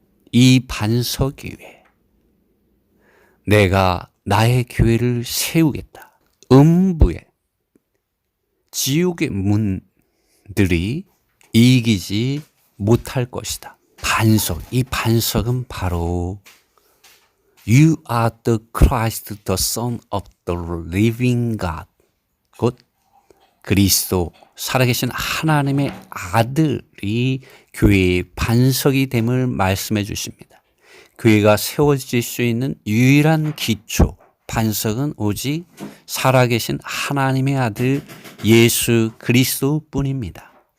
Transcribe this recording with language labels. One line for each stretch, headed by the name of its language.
Korean: 이 반석 위에 내가 나의 교회를 세우겠다. 음부의 지옥의 문들이 이기지 못할 것이다. 반석, 이 반석은 바로
English: You are the Christ, the Son of the living God.
Korean: 곧 그리스도, 살아계신 하나님의 아들이 교회의 반석이 됨을 말씀해 주십니다. 교회가 세워질 수 있는 유일한 기초, 반석은 오직 살아계신 하나님의 아들 예수 그리스도뿐입니다.